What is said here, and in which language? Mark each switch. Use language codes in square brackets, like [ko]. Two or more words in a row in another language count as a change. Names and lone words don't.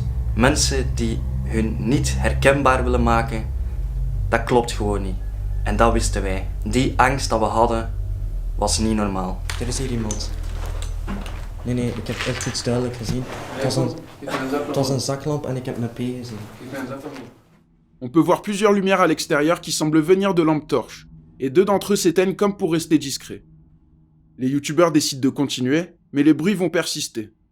[nl] Mensen die hun niet herkenbaar willen maken, dat klopt gewoon niet. En dat wisten wij. Die angst dat we hadden, was niet normaal. Er is hier iemand. Nee, ik heb echt iets duidelijk gezien. Het was een zaklamp en ik heb een P gezien. [fr] On peut voir plusieurs lumières à l'extérieur qui semblent venir de lampes torches, et 2 d'entre eux s'éteignent comme pour rester discrets. Les youtubeurs décident de continuer, mais les bruits vont persister.